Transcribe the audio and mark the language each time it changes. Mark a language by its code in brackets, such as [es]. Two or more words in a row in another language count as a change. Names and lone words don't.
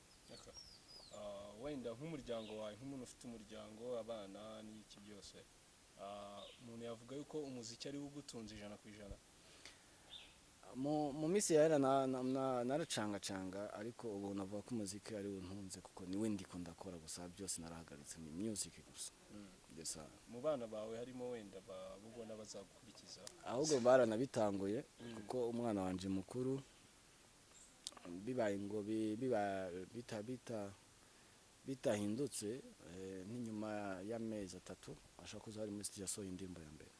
[rw] wenda nk'umuryango wawe nk'umuntu ufite umuryango abana n'iki byose umuntu yavuga yuko umuziki ari ugutunze 100%. [rn] Mu misi yahera naracangacanga ariko ubu navuga ko umuziki ari untunze kuko niwe ndiko ndakora gusa byose narahagaritse ni music gusa ndesa [rw] mu bana bawe harimo wenda babugona bazagukurikiza [rn] ahubwo baranabitanguye kuko umwana wanje mukuru bibaye ngo bitahindutse n'inyuma y'amezi 3 ashaka kuza ari muri studio yasohoye indirimbo ya mbere.